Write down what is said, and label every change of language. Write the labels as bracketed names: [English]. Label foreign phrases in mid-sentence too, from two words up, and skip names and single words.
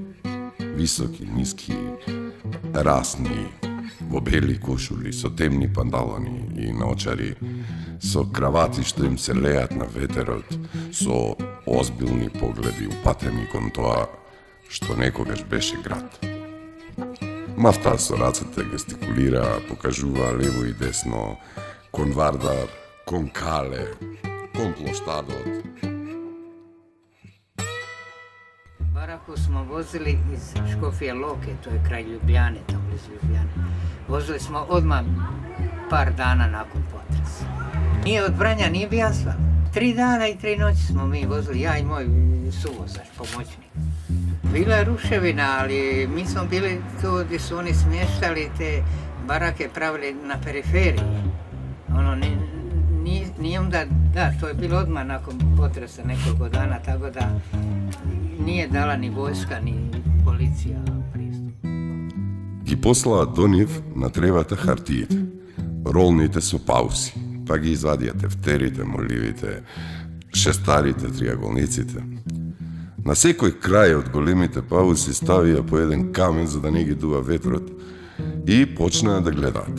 [Macedonian] Високи, ниски, расни, во бели кошули, со темни панталони и наочари, со кравати што им се леат на ветерот, со озбилни погледи упатени кон тоа што некогаш беше град. Мафта со рацете гестикулира, покажува лево и десно, кон Вардар, кон Кале, кон плоштадот. [Croatian] Baraku smo vozili iz Škofje Loke, to je kraj Ljubljane, tamo blizu Ljubljane. Vozili smo odmah par dana nakon potresa. Nije od Vranja, nije bio asfalt. 3 dana i 3 noći smo mi vozili, ja i moj suvozač, pomoćnik. Bila je ruševina, ali mi smo bili tu gdje su oni smještali te barake, pravili na periferiji. Ono, nije onda, da, to je bilo odmah nakon potresa nekoliko dana, tako da nije dala ni vojska, ni policija pristup. [Macedonian] Ги послаа до нив на тревата хартиите, ролните со пауси, па ги извадија тефтерите, моливите, шестарите, триаголниците. На секој крај од големите паузи ставија по еден камен за да не ги дува ветрот и почнаа да гледаат.